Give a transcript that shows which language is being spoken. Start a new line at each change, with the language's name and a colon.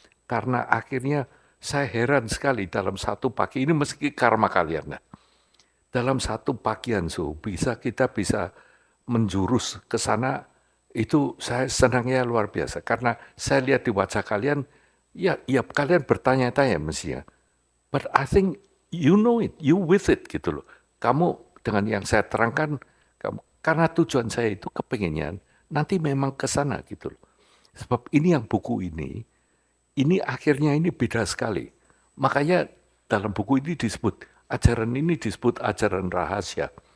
Indonesian: Karena akhirnya saya heran sekali dalam satu pagi ini, meski karma kalian. Nah, dalam satu pagian kita bisa menjurus ke sana, itu saya senangnya luar biasa. Karena saya lihat di wajah kalian, ya kalian bertanya-tanya mestinya.
English: But I think you know it, you with it
Indonesian: gitu loh. Kamu dengan yang saya terangkan, karena tujuan saya itu kepengennya nanti memang ke sana gitu loh. Sebab ini yang buku ini akhirnya ini beda sekali. Makanya dalam buku ini disebut, ajaran ini disebut ajaran rahasia.